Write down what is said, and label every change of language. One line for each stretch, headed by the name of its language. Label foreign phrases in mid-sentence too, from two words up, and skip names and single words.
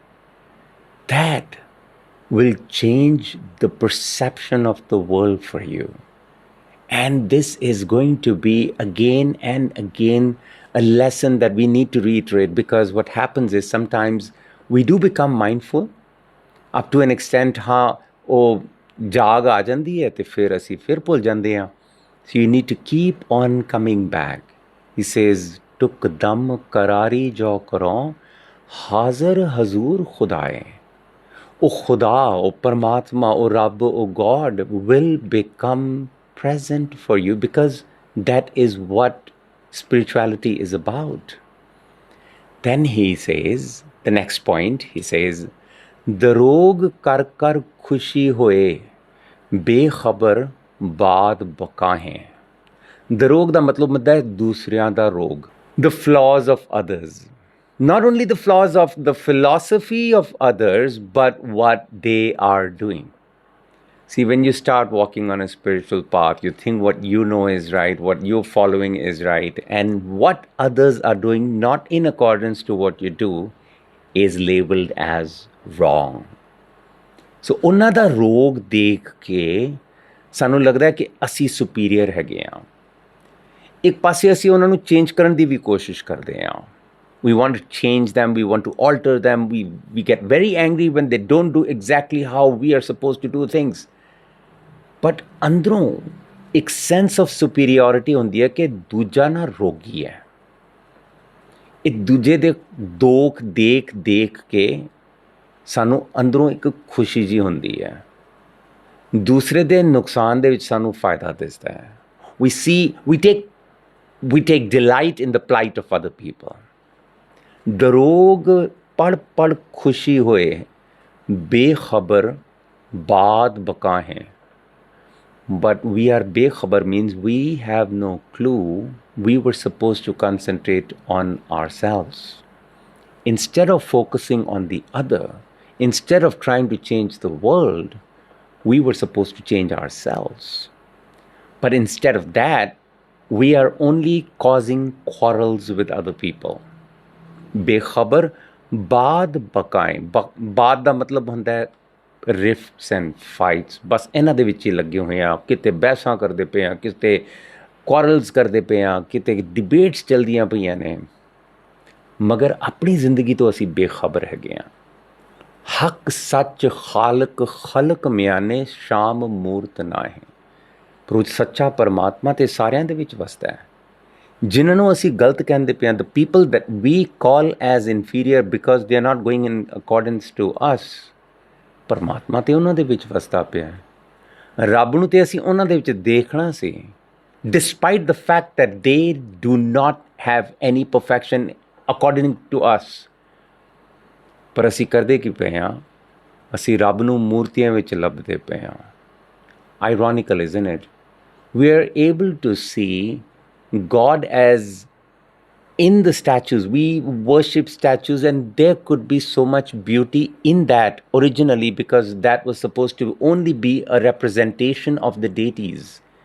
English: That will change the perception of the world for you. And this is going to be again and again a lesson that we need to reiterate, because what happens is sometimes we do become mindful up to an extent.
Punjabi: Oh, ਜਾਗ ਆ ਜਾਂਦੀ ਹੈ ਤੇ ਫਿਰ ਅਸੀਂ ਫਿਰ ਭੁੱਲ ਜਾਂਦੇ ਹਾਂ.
English: So you need to keep on coming back. He says,
Punjabi: ਟੁਕ ਦਮ ਕਰਾਰੀ ਜੋ ਕਰੋ, ਹਾਜ਼ਰ ਹਜ਼ੂਰ ਖੁਦਾਏ. ਉਹ ਖੁਦਾ, ਉਹ ਪਰਮਾਤਮਾ, ਉਹ ਰੱਬ, ਉਹ
English: God will become present for you, because that is what spirituality is about. Then he says, the next point, he says,
Punjabi: ਦਰੋਗ ਕਰ ਕਰ ਖੁਸ਼ੀ ਹੋਏ, ਬੇਖਬਰ ਬਾਦ ਬਕਾ ਹੈ. ਦਰੋਗ ਦਾ ਮਤਲਬ ਹੁੰਦਾ ਹੈ ਦੂਸਰਿਆਂ ਦਾ ਰੋਗ.
English: The flaws of others. Not only the flaws of the philosophy of others, but what they are doing. See, when you start walking on a spiritual path, you think what you know is right, what you're following is right, and what others are doing not in accordance to what you do is labeled as wrong.
Punjabi: So ਉਹਨਾਂ ਦਾ ਰੋਗ ਦੇਖ ਕੇ ਸਾਨੂੰ ਲੱਗਦਾ ਹੈ ਕਿ ਅਸੀਂ ਸੁਪੀਰੀਅਰ ਹੈਗੇ ਹਾਂ. ਇੱਕ ਪਾਸੇ ਅਸੀਂ ਉਹਨਾਂ ਨੂੰ ਚੇਂਜ ਕਰਨ ਦੀ ਵੀ ਕੋਸ਼ਿਸ਼ ਕਰਦੇ ਹਾਂ.
English: We want to change them, we want to alter them, we get very angry when they don't do exactly how we are supposed to do things.
Punjabi: But ਅੰਦਰੋਂ ਇੱਕ
English: sense of superiority
Punjabi: ਹੁੰਦੀ ਹੈ ਕਿ ਦੂਜਾ ਨਾ ਰੋਗੀ ਹੈ. ਇੱਕ ਦੂਜੇ ਦੇ ਦੁੱਖ ਦੇਖ ਕੇ ਸਾਨੂੰ ਅੰਦਰੋਂ ਇੱਕ ਖੁਸ਼ੀ ਜੀ ਹੁੰਦੀ ਹੈ. ਦੂਸਰੇ ਦੇ ਨੁਕਸਾਨ ਦੇ ਵਿੱਚ ਸਾਨੂੰ ਫਾਇਦਾ ਦਿਸਦਾ ਹੈ.
English: We take delight in the plight of other people.
Punjabi: ਦਰੋਗ ਪੜ੍ਹ ਪੜ੍ਹ ਖੁਸ਼ੀ ਹੋਏ, ਬੇਖਬਰ ਬਾਦ ਬਕਾ ਹੈਂ.
English: But we are bekhabar means we have no clue. We were supposed to concentrate on ourselves. Instead of focusing on the other, instead of trying to change the world, we were supposed to change ourselves. But instead of that, we are only causing quarrels with other people.
Punjabi: ਬੇਖਬਰ ਬਾਦ ਬਕਾਏਂ. बाद ਦਾ ਮਤਲਬ ਹੁੰਦਾ ਹੈ
English: rifts and fights.
Punjabi: ਬਸ ਇਹਨਾਂ ਦੇ ਵਿੱਚ ਹੀ ਲੱਗੇ ਹੋਏ ਆ. ਕਿਤੇ ਬਹਿਸਾਂ ਕਰਦੇ ਪਏ ਆ, ਕਿਤੇ ਕੁਆਰਲਸ ਕਰਦੇ ਪਏ ਆ, ਕਿਤੇ ਡਿਬੇਟਸ ਚੱਲਦੀਆਂ ਪਈਆਂ ਨੇ, ਮਗਰ ਆਪਣੀ ਜ਼ਿੰਦਗੀ ਤੋਂ ਅਸੀਂ ਬੇਖਬਰ ਹੈਗੇ ਆ. ਹੱਕ ਸੱਚ ਖਾਲਕ ਖਲਕ ਮਿਆਨੇ ਸ਼ਾਮ ਮੂਰਤ ਨਾ ਹੈ. ਪਰ ਉਹ ਸੱਚਾ ਪਰਮਾਤਮਾ ਤੇ ਸਾਰਿਆਂ ਦੇ ਵਿੱਚ ਵਸਦਾ ਹੈ. ਜਿਨ੍ਹਾਂ ਨੂੰ ਅਸੀਂ ਗਲਤ ਕਹਿੰਦੇ ਪਏ ਹਾਂ,
English: the people that we call as inferior because they are not going in accordance to us,
Punjabi: ਪਰਮਾਤਮਾ ਤੇ ਉਹਨਾਂ ਦੇ ਵਿੱਚ ਵਸਦਾ ਪਿਆ ਹੈ. ਰੱਬ ਨੂੰ ਤੇ ਅਸੀਂ ਉਹਨਾਂ ਦੇ ਵਿੱਚ ਦੇਖਣਾ ਸੀ,
English: despite the fact that they do not have any perfection according to us.
Punjabi: ਪਰ ਅਸੀਂ ਕਰਦੇ ਕੀ ਪਏ ਹਾਂ? ਅਸੀਂ ਰੱਬ ਨੂੰ ਮੂਰਤੀਆਂ ਵਿੱਚ ਲੱਭਦੇ ਪਏ ਹਾਂ.
English: Ironical, isn't it? We are able to see God as in the statues. We worship statues, and there could be so much beauty in that originally, because that was supposed to only be a representation of the deities.